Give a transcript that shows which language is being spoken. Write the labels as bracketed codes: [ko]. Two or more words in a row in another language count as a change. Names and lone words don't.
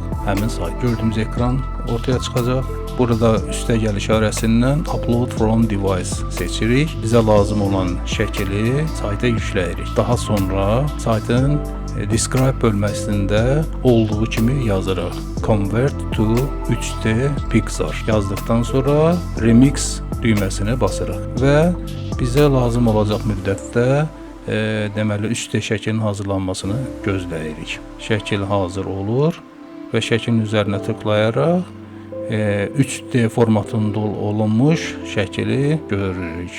[az] Həmin sayt gördüyümüz ekran ortaya çıxacaq. Burada üstəgəl işarəsindən [en] Upload from Device [az] seçirik. Bizə lazım olan şəkili sayta yükləyirik. Daha sonra saytın Describe bölməsində olduğu kimi yazırıq. [en] Convert to 3D Pixar [az] yazdıqdan sonra Remix düyməsini basırıq və bizə lazım olacaq müddətdə deməli 3D şəklin hazırlanmasını gözləyirik. Şəkil hazır olur və şəklin üzərinə tıklayaraq 3D formatında olunmuş şəkili görürük.